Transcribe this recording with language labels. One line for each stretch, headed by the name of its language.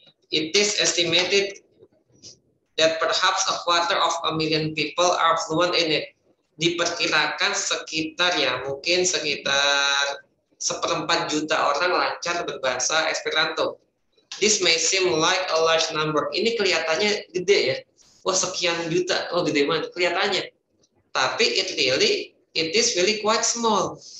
English: It is estimated that perhaps 250,000 people are fluent in it.
Indonesian: Diperkirakan sekitar ya, mungkin sekitar 1/4 juta orang lancar berbahasa Esperanto.
English: This may seem like a large number.
Indonesian: Ini kelihatannya gede ya. Wah, sekian juta. Oh, gede banget kelihatannya. Tapi
English: it is really quite small.